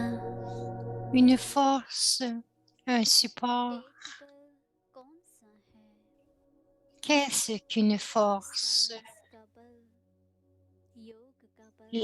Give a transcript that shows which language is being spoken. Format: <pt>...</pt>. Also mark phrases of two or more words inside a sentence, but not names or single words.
<fr>Une force, un support.</fr> <hi>कौन सा है</hi> <fr>Qu'est-ce qu'une force?</fr> <hi>साइलेंस का बल योग का बल</hi>